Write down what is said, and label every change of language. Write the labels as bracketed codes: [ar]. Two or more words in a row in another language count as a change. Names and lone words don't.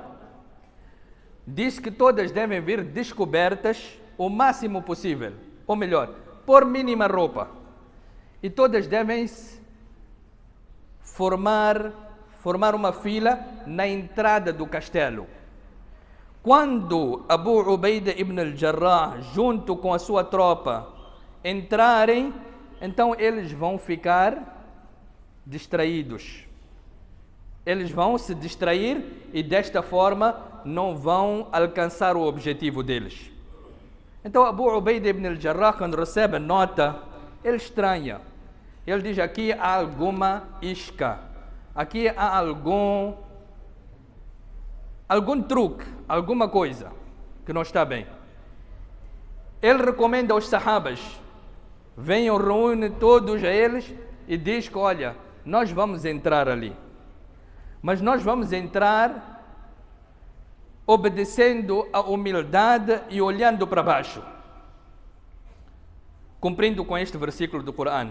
[pt] Diz que todas devem vir descobertas o máximo possível. Ou melhor, por mínima roupa. E todas devem formar uma fila na entrada do castelo. Quando Abu Ubaida ibn al-Jarrah, junto com a sua tropa, entrarem, então eles vão ficar distraídos. Eles vão se distrair e desta forma não vão alcançar o objetivo deles. Então Abu Ubaida ibn al-Jarrah, quando recebe a nota, ele estranha. Ele diz: aqui há alguma isca, aqui há algum truque, alguma coisa que não está bem. Ele recomenda aos sahabas, venham, reúne todos a eles e diz que, olha, nós vamos entrar ali, mas nós vamos entrar obedecendo a humildade e olhando para baixo, cumprindo com este versículo do Corão.